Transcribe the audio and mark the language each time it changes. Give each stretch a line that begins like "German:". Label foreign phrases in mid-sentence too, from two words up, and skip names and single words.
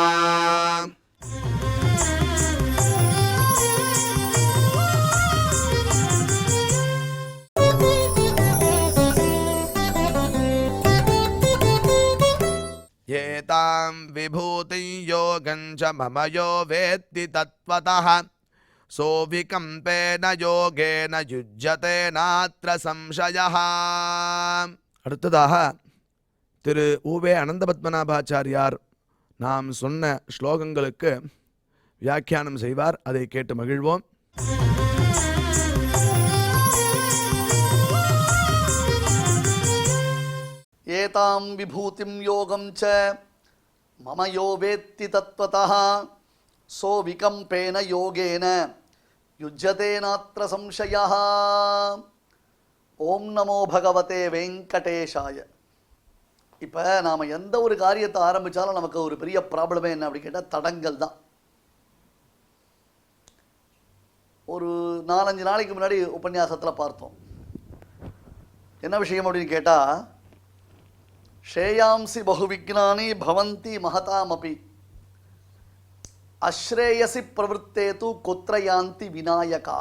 Sanskrit: एतां विभूतिं योगं च मम यो वेत्ति तत्त्वतः सोऽविकम्पेन योगेन युज्यते नात्र संशयः।
Tamil: அடுத்ததாக திரு உவே அனந்தபத்மநாபாச்சாரியார் நாம் சொன்ன ஸ்லோகங்களுக்கு வியாக்கியானம் செய்வார். அதை கேட்டு மகிழ்வோம்.
Sanskrit: एतां विभूतिं योगं च मम यो वेत्ति तत्त्वतः सो विकम्पेन योगेन युज्यते नात्र संशयः. ओम् नमो भगवते वेङ्कटेशाय.
Tamil: இப்போ நாம் எந்த ஒரு காரியத்தை ஆரம்பித்தாலும் நமக்கு ஒரு பெரிய ப்ராப்ளமே என்ன அப்படின்னு கேட்டால் தடங்கள் தான். ஒரு 4-5 நாளைக்கு முன்னாடி உபன்யாசத்தில் பார்த்தோம். என்ன விஷயம் அப்படின்னு கேட்டால்,
Sanskrit: श्रेयांसि बहुविघ्नानि भवन्ति महतामपि अश्रेयसि प्रवृत्तेषु क्वापियान्ति विनायकाः.